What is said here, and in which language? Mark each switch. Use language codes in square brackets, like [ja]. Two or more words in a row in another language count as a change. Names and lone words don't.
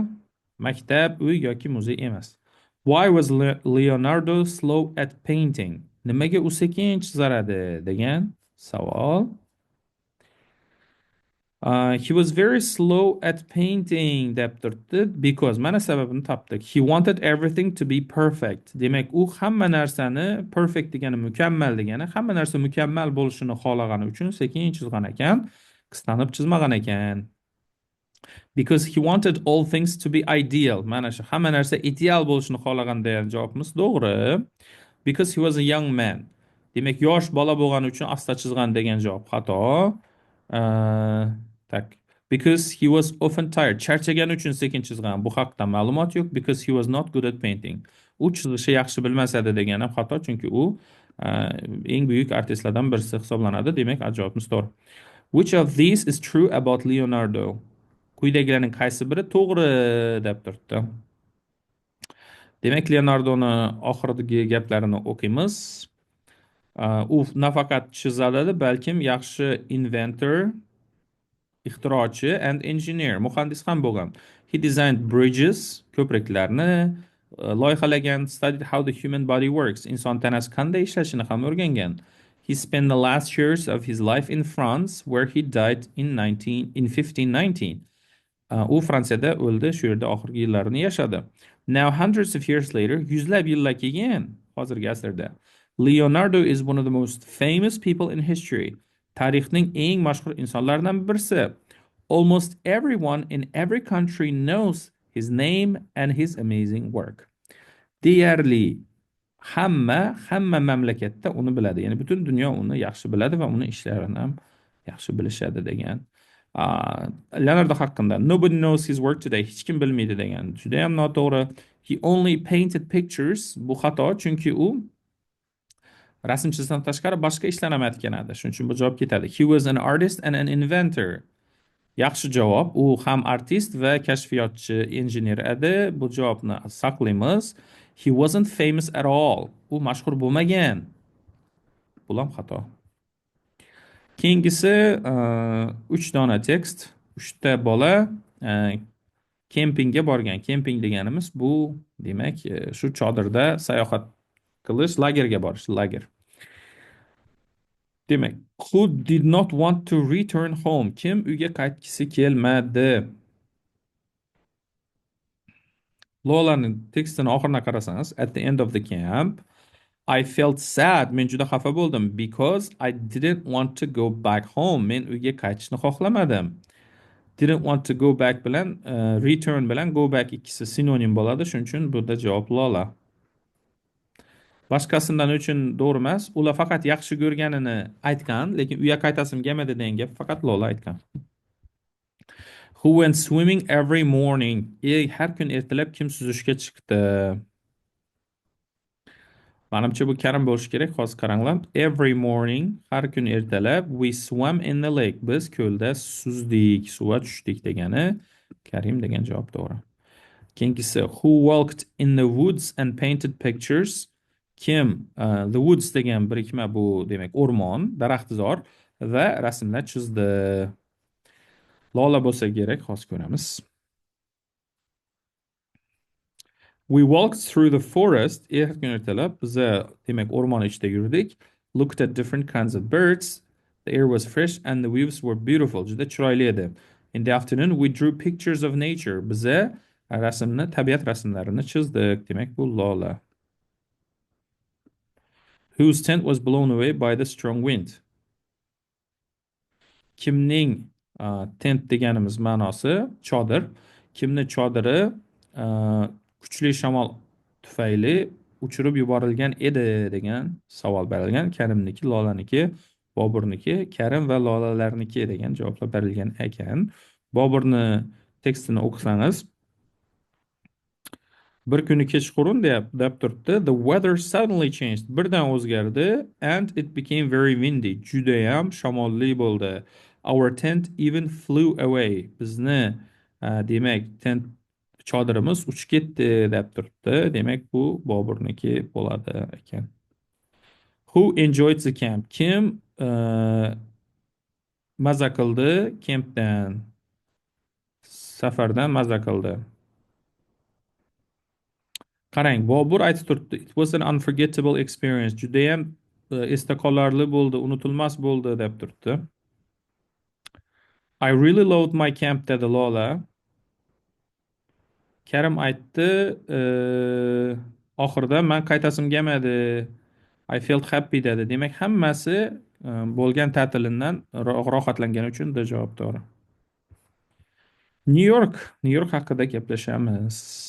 [uz] Maktab, uy yoki muzey emas. [en] Why was Leonardo slow at painting? [uz] Nimaga u sekin chizar edi degan savol. [en] He was very slow at painting [uz] deb turibdi [en] because [uz] mana sababini topdik. [en] He wanted everything to be perfect. [uz] Demak, u hamma narsani perfect degani mukammal degani, hamma narsa mukammal bo'lishini xohlagani uchun sekin chizgan ekan, qisqanib chizmagan ekan. [en] Because he wanted all things to be ideal. [uz] Mana shu hamma narsa ideal bo'lishini xohlagan degan javobimiz to'g'ri. [en] Because he was a young man. [uz] Demak, yosh bola bo'lgani uchun asta chizgan degan javob xato. Tak. [en] Because he was often tired. [uz] Charchagani uchun sekin chizgan. Bu haqda ma'lumot yo'q. [en] Because he was not good at painting. [uz] U chizishni yaxshi bilmas edi degan ham xato, chunki u eng buyuk artistlardan birisi hisoblanadi. Demak, javobimiz to'g'ri. [en] Which of these is true about Leonardo? [uz] Quyidagilarning qaysi biri to'g'ri deb turibdi. Demak, Leonardoni oxiridagi gaplarini o'qiymiz. U nafaqat chizadi, balkim yaxshi inventor, ixtirochi and engineer, muhandis ham bo'lgan. [en] He designed bridges, [uz] ko'priklarni loyihalagan, [en] studied how the human body works, [uz] inson tanasi qanday ishlashini ham o'rgangan. [en] He spent the last years of his life in France, where he died in 1519. [uz] U Fransiyada o'ldi, shu yerda oxirgi yillarini yashadi. [en] Now hundreds of years later, [uz] yuzlab yillar keyin, hozirgi asrda, [en] Leonardo is one of the most famous people in history. [uz] Tarixning eng mashhur insonlaridan birisi. [en] Almost everyone in every country knows his name and his amazing work. [uz] Deyarli hamma mamlakatda uni biladi. Ya'ni butun dunyo uni yaxshi biladi va uni ishlarini ham yaxshi bilishadi degan. [en] Leonardo haqida nobody knows his work today. [uz] Hech kim bilmaydi degan. Juda ham noto'g'ri. [en] He only painted pictures. [uz] Bu xato, chunki u rasm chizishdan tashqari boshqa ishlar ham aytgan edi. Shuning uchun bu javob ketadi. [en] He was an artist and an inventor. [uz] Yaxshi javob. U ham artist va kashfiyotchi, injener edi. Bu javobni saqlaymiz. He wasn't famous at all. U mashhur bo'lmagan. Bu ham xato. Keyingisi 3 dona tekst, 3 ta bola kempingga borgan. Kemping deganimiz bu, demak, shu chodirda sayohat qilish, lagerga borish, lager. Demak, [en] who did not want to return home? [uz] Kim uyga qaytgisi kelmadi? Lolaning tekstini oxirina qarasangiz, [en] at the end of the camp, I felt sad. [uz] Men juda xafa bo'ldim [en] because I didn't want to go back home. [uz] Men uyga qaytishni xohlamadim. [en] Didn't want to go back [uz] bilan return bilan [en] go back [uz] ikkisi sinonim bo'ladi. Shuning uchun burada javob Lola. Boshqasidan uchun to'g'ri emas. Ular faqat yaxshi ko'rganini aytgan, lekin uyga qaytasim kelmadi degan gap faqat Lola aytgan. [en] Who went swimming every morning? [uz] Har kun ertalab kim suzishga chiqdi? Manimcha bu Karim bo'lishi kerak. Hozir qaranglar. [en] Every morning, [uz] har kun ertalab, [en] we swam in the lake. [uz] Biz ko'lda suzdik, suvga tushdik degani Karim degan javob to'g'ri. Keyingisi, [en] who walked in the woods and painted pictures? [uz] Kim? [en] The woods [uz] degan birikma bu, demak, o'rmon, daraxtzor va rasmlar chizdi. Lola bo'lsa kerak, hozir ko'ramiz. [en] We walked through the forest. [uz] Erkin ertalab biza demak o'rmon ichida yurdik. [en] Looked at different kinds of birds. The air was fresh and the views were beautiful. [uz] Juda chiroyli edi. [en] In the afternoon we drew pictures of nature. [uz] Biza tabiat rasmlarini chizdik. Demak bu Lola. [en] Whose tent was blown away by the strong wind. [uz] Kimning tent deganimiz ma'nosi chodir. Kimni chodiri kuchli shamol tufayli uchirib yuborilgan edi degan savol berilgan. Karimniki, Lolaniki, Boburniki, Karim va Lolalarniki degan javoblar berilgan ekan. Boburni tekstini o'qisangiz, bir kuni kechqurun deb turibdi. [en] The weather suddenly changed. [uz] Birdan o'zgardi. [en] And it became very windy. [uz] Judayam shamolli bo'ldi. [en] Our tent even flew away. [uz] Bizni demak tent chodirimiz uchib ketdi deb turibdi. Demak bu Boburniki bo'ladi ekan. [en] Who enjoyed the camp? [uz] Kim maza qildi kempdan? Safardan maza qildi. Qarang, Bobur aytib turibdi. [en] It was an unforgettable experience. [uz] Judayam esda qolarli bo'ldi, unutilmas bo'ldi deb turibdi. [en] I really loved my camp dedi Lola. [uz] Karim aytdi, oxirida men qaytasim kelmadi. [en] I felt happy dedi. [uz] Demak, hammasi bo'lgan ta'tilidan rohatlangani uchun da javob to'g'ri. New York haqida gaplashamiz.